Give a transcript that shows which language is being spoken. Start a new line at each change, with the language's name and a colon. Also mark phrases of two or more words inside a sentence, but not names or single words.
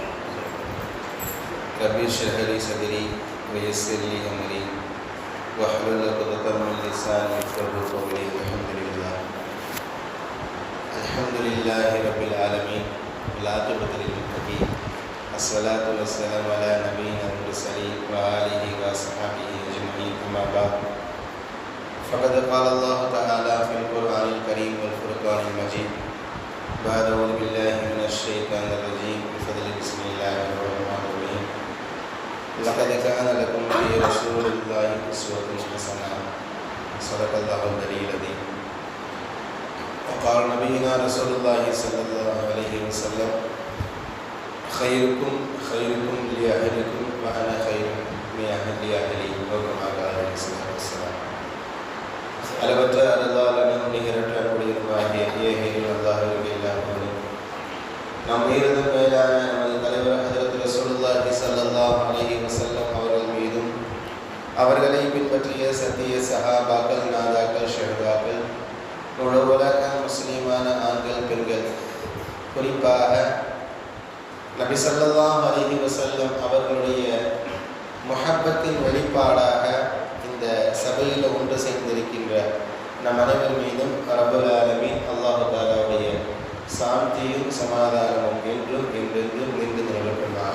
Arabic: رب اشرح لي صدري ويسر لي أمري واحلل عقدة من لساني يفقهوا قولي. الحمد لله رب العالمين والعاقبة للمتقين. الصلاة والسلام على نبينا مرسلين وآله وصحبه أجمعين. أما بعد. فقد قال الله تعالى في القرآن الكريم والفرقان المجيد بعد أعوذ بالله من الشيطان الرجيم بفضل بسم الله الرحمن الرحيم. لقد كان لكم في رسول الله أسوة حسنة صدق الله العلي العظيم. وقال نبينا رسول الله صلى الله عليه وسلم خيركم خيركم لأهلكم وأنا خير من أهلي وكما قال عليه الصلاة والسلام.
Tamil: அளவற்ற அருளாளனும் நிகரற்ற அன்புடையவனுமாகிய ஏகேயும் அல்லாஹ்வுக்கு எல்லா புகழும். நம் உயிரினும் மேலான நமது தலைவர் ஹஜ்ரத்
Arabic: رسول الله صلى الله عليه وسلم
Tamil: அவர்கள் மீதும் அவர்களை பின்பற்றிய சத்திய சஹாபாக்கள், நாதாக்கள், ஷஹதாக்கள், முழு உலக முஸ்லிமான ஆண்கள், பெண்கள், குறிப்பாக நபி
Arabic: صلى الله عليه وسلم
Tamil: அவர்களுடைய முஹப்பத்தின் வெளிப்பாடாக இந்த சபையில் ஒன்று சேர்ந்திருக்கின்ற நம் அனைவர் மீதும்
Arabic: رب العالمين
Tamil: அல்லாஹ் தஆலாவுடைய சாந்தியும் சமாதானமும் என்றும் என்றென்றும் நின்று நிலவட்டுமாக.